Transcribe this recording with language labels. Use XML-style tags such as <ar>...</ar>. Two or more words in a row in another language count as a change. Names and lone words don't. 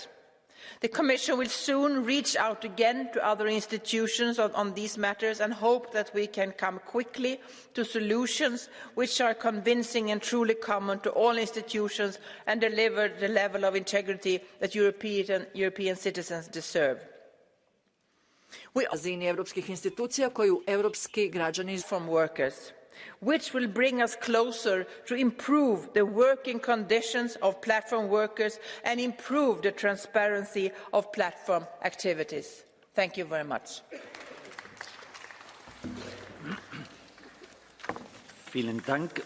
<en>The Commission will soon reach out again to other institutions on these matters and hope that we can come quickly to solutions which are convincing and truly common to all institutions and deliver the level of integrity that European citizens deserve.</en> <hr>Razini europskih institucija koju europski građani</hr> <en>from workers, which will bring us closer to improve the working conditions of platform workers and improve the transparency of platform activities. Thank you very much.</en> <de>Vielen Dank.</de>